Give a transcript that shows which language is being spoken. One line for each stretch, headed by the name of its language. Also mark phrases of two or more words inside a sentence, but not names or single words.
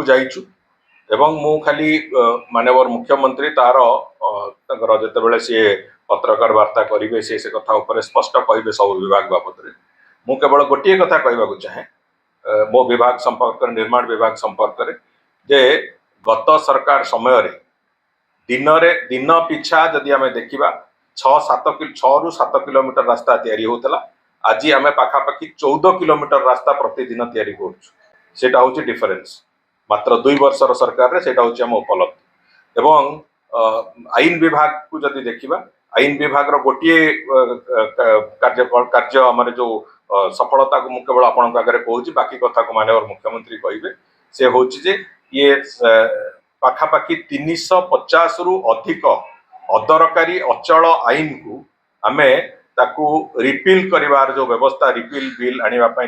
Odia: ଯାଇଛୁ ଏବଂ ମୁଁ ଖାଲି ମାନ୍ୟବର ମୁଖ୍ୟମନ୍ତ୍ରୀ ତାଙ୍କର ଯେତେବେଳେ ସିଏ ପତ୍ରକାର ବାର୍ତ୍ତା କରିବେ ସେ କଥା ଉପରେ ସ୍ପଷ୍ଟ କହିବେ ସବୁ ବିଭାଗ ବାବଦରେ ମୁଁ କେବଳ ଗୋଟିଏ କଥା କହିବାକୁ ଚାହେଁ ମୋ ବିଭାଗ ସମ୍ପର୍କରେ ନିର୍ମାଣ ବିଭାଗ ସମ୍ପର୍କରେ ଯେ ଗତ ସରକାର ସମୟରେ ଦିନ ପିଛା ଯଦି ଆମେ ଦେଖିବା 6ରୁ 7 କିଲୋମିଟର ରାସ୍ତା ତିଆରି ହେଉଥିଲା ଆଜି ଆମେ ପାଖାପାଖି 14 କିଲୋମିଟର ରାସ୍ତା ପ୍ରତିଦିନ ତିଆରି କରୁଛୁ
Bangla: সেটা হচ্ছে ডিফারেন্স মাত্র 2 বর্ষর সরকারে সেটা হচ্ছে
Odia: ଆମ ଉପଲବ୍ଧି ଏବଂ ଆଇନ ବିଭାଗକୁ ଯଦି ଦେଖିବା ଆଇନ ବିଭାଗର ଗୋଟିଏ କାର୍ଯ୍ୟ ଆମର ଯୋଉ ସଫଳତାକୁ ମୁଁ କେବଳ ଆପଣଙ୍କ ଆଗରେ କହୁଛି ବାକି କଥାକୁ ମାନ୍ୟବର ମୁଖ୍ୟମନ୍ତ୍ରୀ କହିବେ ସେ ହଉଛି ଯେ ଇଏ ପାଖାପାଖି 350ରୁ ଅଧିକ ଅଦରକାରୀ ଅଚଳ ଆଇନକୁ ଆମେ ତାକୁ ରିପିଲ୍ କରିବାର ଯୋଉ ବ୍ୟବସ୍ଥା
English: repeal bill
Odia: ଆଣିବା ପାଇଁ